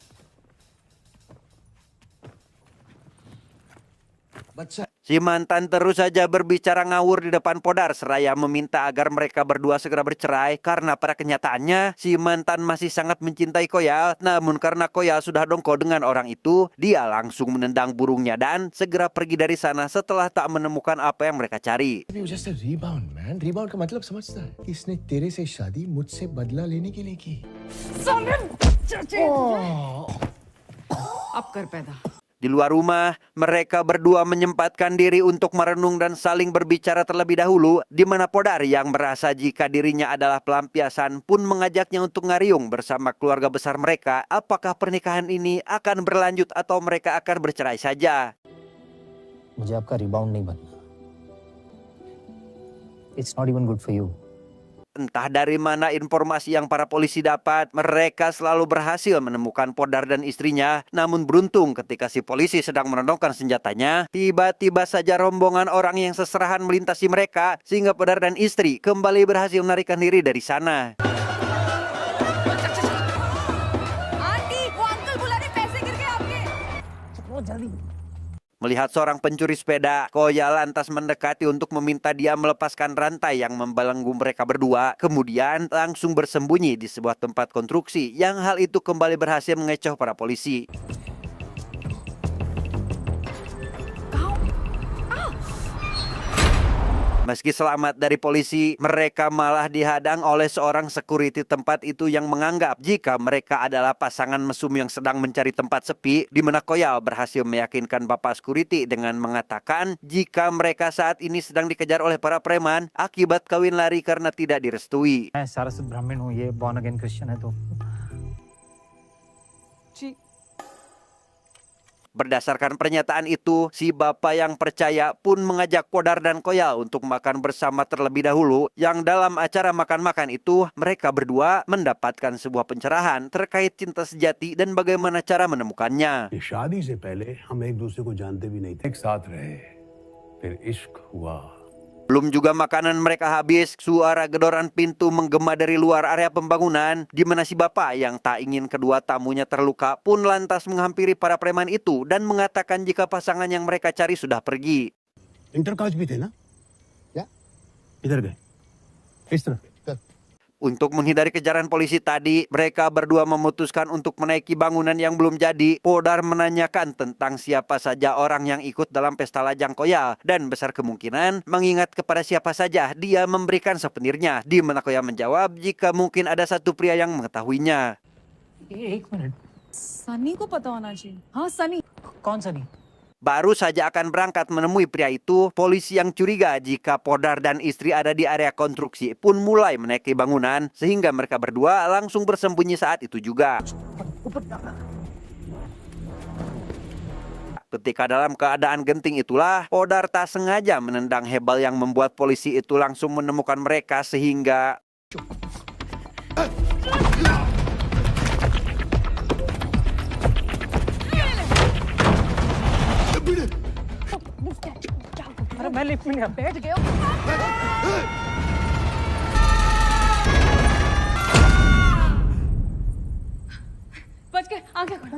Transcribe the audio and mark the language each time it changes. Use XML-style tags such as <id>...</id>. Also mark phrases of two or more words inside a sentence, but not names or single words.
<id>Si mantan terus saja berbicara ngawur di depan Podar seraya meminta agar mereka berdua segera bercerai karena pada kenyataannya si mantan masih sangat mencintai Koyal. Namun karena Koyal sudah dongkol dengan orang itu, dia langsung menendang burungnya dan segera pergi dari sana setelah tak menemukan apa yang mereka cari.</id> <en>just a rebound, man. Rebound</en> <hi>का मतलब समझता है? इसने तेरे से शादी मुझसे बदला लेने के लिए की। अब कर पैदा।</hi> <id>Di luar rumah, mereka berdua menyempatkan diri untuk merenung dan saling berbicara terlebih dahulu, di mana Podar yang merasa jika dirinya adalah pelampiasan pun mengajaknya untuk ngariung bersama keluarga besar mereka. Apakah pernikahan ini akan berlanjut atau mereka akan bercerai saja?</id> <hi>मुझे आपका रिबाउंड नहीं बनना।</hi> <en>It's not even good for you.</en> <id>Entah dari mana informasi yang para polisi dapat, mereka selalu berhasil menemukan Podar dan istrinya. Namun beruntung ketika si polisi sedang menodongkan senjatanya, tiba-tiba saja rombongan orang yang seserahan melintasi mereka, sehingga Podar dan istri kembali berhasil melarikan diri dari sana.</id> <hi>आंटी, वो अंकल बुला रहे, पैसे गिर गए आपके।</hi> <id>Melihat seorang pencuri sepeda, Koyal lantas mendekati untuk meminta dia melepaskan rantai yang membelenggu mereka berdua. Kemudian langsung bersembunyi di sebuah tempat konstruksi, yang hal itu kembali berhasil mengecoh para polisi. Meski selamat dari polisi, mereka malah dihadang oleh seorang security tempat itu yang menganggap jika mereka adalah pasangan mesum yang sedang mencari tempat sepi, di mana Koyal berhasil meyakinkan bapak security dengan mengatakan jika mereka saat ini sedang dikejar oleh para preman akibat kawin lari karena tidak direstui.</id> <hi>मैं सारस्वत ब्राह्मण हूँ, ये</hi> <en>born again Christian</en> <hi>है तो।</hi> <id>Berdasarkan pernyataan itu, si bapak yang percaya pun mengajak Podar dan Koyal untuk makan bersama terlebih dahulu, yang dalam acara makan-makan itu mereka berdua mendapatkan sebuah pencerahan terkait cinta sejati dan bagaimana cara menemukannya.</id> <hi>शादी से पहले हम एक दूसरे को जानते भी नहीं थे, एक साथ रहे, फिर इश्क हुआ.</hi> <id>Belum juga makanan mereka habis, suara gedoran pintu menggema dari luar area pembangunan, di mana si bapak yang tak ingin kedua tamunya terluka pun lantas menghampiri para preman itu dan mengatakan jika pasangan yang mereka cari sudah pergi.</id> <en>inter college</en> <hi>भी थे ना? या इधर गए, इस तरफ.</hi> <id>Untuk menghindari kejaran polisi tadi, mereka berdua memutuskan untuk menaiki bangunan yang belum jadi. Podar menanyakan tentang siapa saja orang yang ikut dalam pesta lajang Koyal, dan besar kemungkinan mengingat kepada siapa saja dia memberikan souvenirnya, di mana Koyal menjawab jika mungkin ada satu pria yang mengetahuinya.</id> <hi>एक मिनट, सनी को पता होना चाहिए. हाँ सनी. कौन सा नहीं?</hi> <id>Baru saja akan berangkat menemui pria itu, polisi yang curiga jika Podar dan istri ada di area konstruksi pun mulai menaiki bangunan, sehingga mereka berdua langsung bersembunyi saat itu juga. Ketika dalam keadaan genting itulah, Podar tak sengaja menendang hebel yang membuat polisi itu langsung menemukan mereka sehingga...</id> <hi>अरे मैं लिफ्ट में नहीं बैठ गया. बच के आंखें खोलो.</hi>